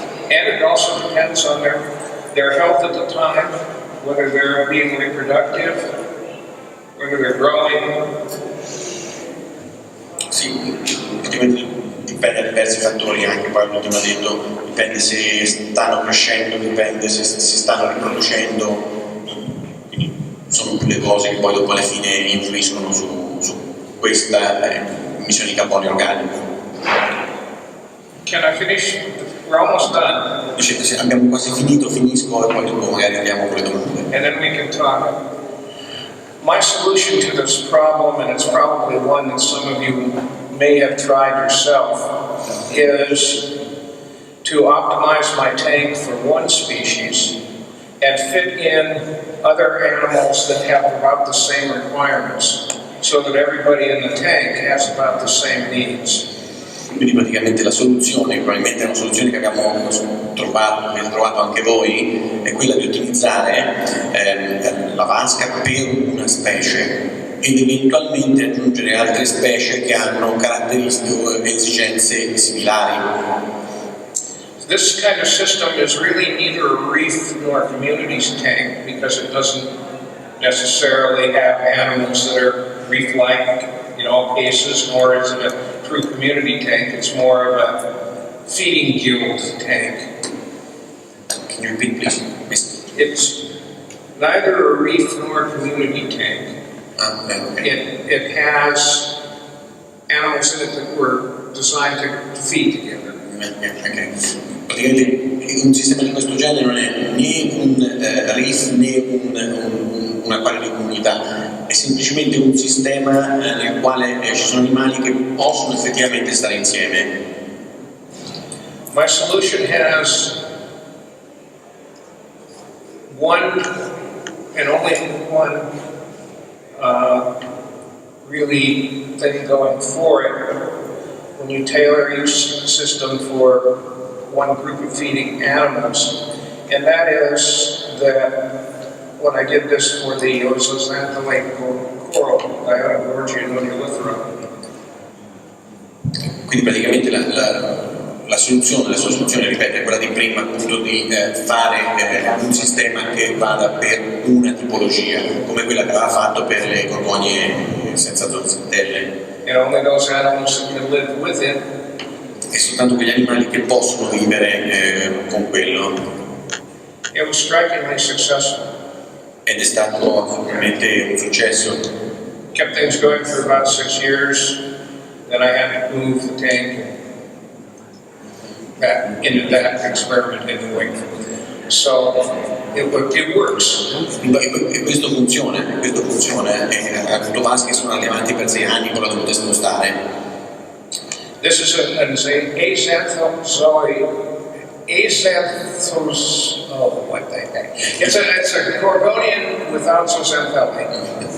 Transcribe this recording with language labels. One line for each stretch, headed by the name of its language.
English: And it also depends on their health at the time, whether they're being reproductive, whether they're growing.
Italian: Sì, dipende da diversi fattori, anche poi l'ultimo ha detto, dipende se stanno crescendo, dipende se si stanno riproducendo, quindi sono più le cose che poi dopo alla fine influiscono su questa emissione di carbonio organico.
English: Can I finish? We're almost done.
Italian: Dice, abbiamo quasi finito, finisco e poi dopo magari andiamo con le domande.
English: And then we can talk. My solution to this problem, and it's probably one that some of you may have tried yourself, is to optimize my tank for one species and fit in other animals that have about the same requirements, so that everybody in the tank has about the same needs.
Italian: Quindi praticamente la soluzione, probabilmente è una soluzione che abbiamo trovato, che avete trovato anche voi, è quella di utilizzare la vasca per una specie ed eventualmente aggiungere altre specie che hanno caratteristiche e esigenze similari.
English: This kind of system is really neither a reef nor a community's tank because it doesn't necessarily have animals that are reef-like in all cases, nor is it a true community tank. It's more of a feeding guild tank. Can you repeat, please? It's neither a reef nor a community tank. Okay. It has animals in it that were designed to feed together. Okay.
Italian: Praticamente un sistema di questo genere non è né un reef né un acquario di comunità, è semplicemente un sistema nel quale ci sono animali che possono effettivamente stare insieme.
English: My solution has one and only one really thing going for it when you tailor each system for one group of feeding animals. And that is that when I did this for the Ozoxanthellate coral, Diodogorgia nodulithra.
Italian: Quindi praticamente la sua soluzione, ripeto, è quella di prima, appunto di fare un sistema che vada per una tipologia, come quella che aveva fatto per le gorgonie senza zooxanthelle.
English: And only those animals that can live with it.
Italian: E soltanto quegli animali che possono vivere con quello.
English: It was strikingly successful.
Italian: Ed è stato veramente un successo.
English: Kept things going for about 6 years. Then I had to move the tank back into that experiment anyway. So it works.
Italian: E questo funziona, ha avuto vasi che sono andati avanti per 6 anni, poi l'ha dovuto spostare.
English: This is an It's a Gorgonian without zooxanthellate.